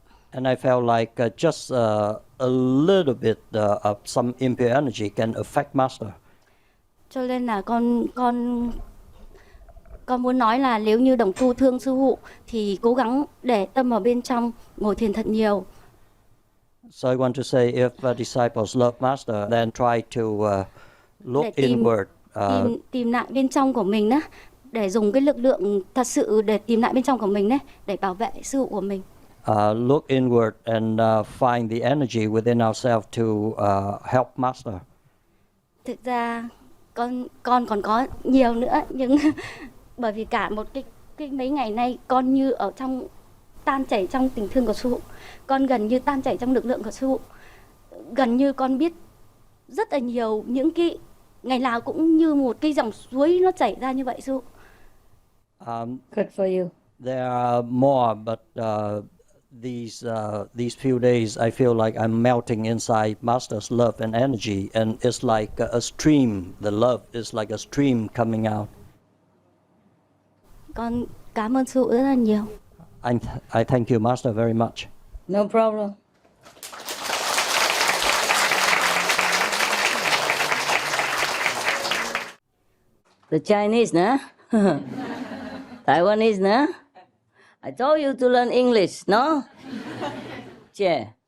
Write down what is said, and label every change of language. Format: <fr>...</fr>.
<en>And I felt like just a little bit of some impure energy can affect Master.</en> <vi>Cho nên là con muốn nói là nếu như đồng tu thương sư phụ thì cố gắng để tâm ở bên trong, ngồi thiền thật nhiều.</vi> <en>So I want to say, if disciples love Master, then try to look inward.</en> <vi>Tìm lại bên trong của mình đó, để dùng cái lực lượng thật sự để tìm lại bên trong của mình đấy, để bảo vệ sư phụ của mình.</vi> <en>Look inward and find the energy within ourselves to help Master.</en> <vi>Thực ra con còn có nhiều nữa, nhưng bởi vì cả một cái mấy ngày nay con như ở trong tan chảy trong tình thương của sư phụ, con gần như tan chảy trong lực lượng của sư phụ, gần như con biết rất là nhiều những cái ngày nào cũng như một cái dòng suối nó chảy ra như vậy sư phụ.</vi> <en>Good for you. There are more, but these few days I feel like I'm melting inside Master's love and energy, and it's like a stream. The love is like a stream coming out.</en> <vi>Con cảm ơn sư phụ rất là nhiều.</vi> <en>I thank you, Master, very much. No problem. The Chinese, no? Taiwanese, no? I told you to learn English, no? Yeah.</en>